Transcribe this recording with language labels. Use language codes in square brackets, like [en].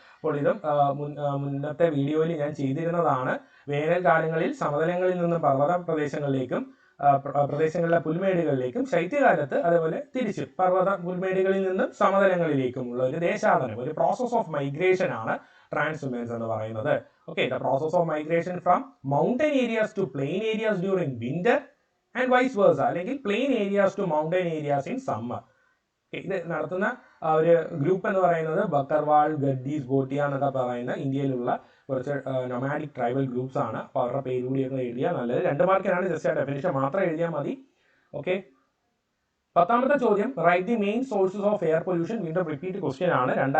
[ml] അപ്പോൾ ഇതും മുന്നത്തെ വീഡിയോയിൽ ഞാൻ ചെയ്തിരുന്നതാണ്. വേനൽക്കാലങ്ങളിൽ സമതലങ്ങളിൽ നിന്നും പർവ്വത പ്രദേശങ്ങളിലേക്കും പ്രദേശങ്ങളിലെ പുൽമേടുകളിലേക്കും, ശൈത്യകാലത്ത് അതേപോലെ തിരിച്ച് പർവ്വത പുൽമേടുകളിൽ നിന്നും സമതലങ്ങളിലേക്കുമുള്ള ഒരു ദേശാടനം, ഒരു [en] process of migration [ml] ആണ് ട്രാൻസ്ഹ്യൂമൻസ് എന്ന് പറയുന്നത്. [en] Okay, the process of migration from mountain areas to plain areas during winter and vice versa, അല്ലെങ്കിൽ plain areas to mountain areas in summer. [ml] ഇത് നടത്തുന്ന ഒരു ഗ്രൂപ്പ് എന്ന് പറയുന്നത് ബക്കർവാൾ, ഗഡ്ഡീസ്, ബോട്ടിയ എന്നൊക്കെ പറയുന്ന ഇന്ത്യയിലുള്ള കുറച്ച് നൊമാഡിക് ട്രൈബൽ ഗ്രൂപ്പ്സ് ആണ്. അപ്പോൾ അവരുടെ പേര് കൂടിയൊക്കെ എഴുതിയാൽ നല്ലത്. 2 മാർക്കിനാണ്, ജസ്റ്റ് ആ ഡെഫിനിഷൻ മാത്രം എഴുതിയാൽ മതി. ഓക്കെ, 10ാമത്തെ ചോദ്യം [en] Write the main sources of air pollution. [ml] വീണ്ടും റിപ്പീറ്റ് ക്വസ്റ്റ്യൻ ആണ്.